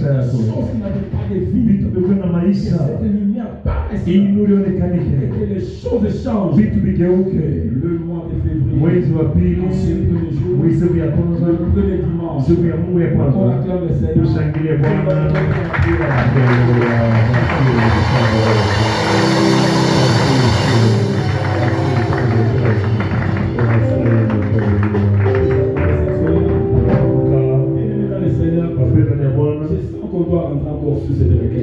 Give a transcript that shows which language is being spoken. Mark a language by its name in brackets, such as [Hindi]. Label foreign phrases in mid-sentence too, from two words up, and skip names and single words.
[French] choses qui n'avaient pas de vie. [Swahili] Vitu vikuwe na maisha. [French] Cette lumière paraisse. [Swahili] Ili nuru ionekanike. [French] Que les choses changent. [Swahili] Vitu vigeuke. [French] Le mois de février. [Swahili] Mwezi wa pili. Mwezi wa kwanza. [French] Le premier dimanche. [Swahili] Siku ya Mungu ya kwanza. [French] On acclame le Seigneur. [Swahili] Tushangilie Bwana. [French] Qu'on doit rentrer encore sur cette requête.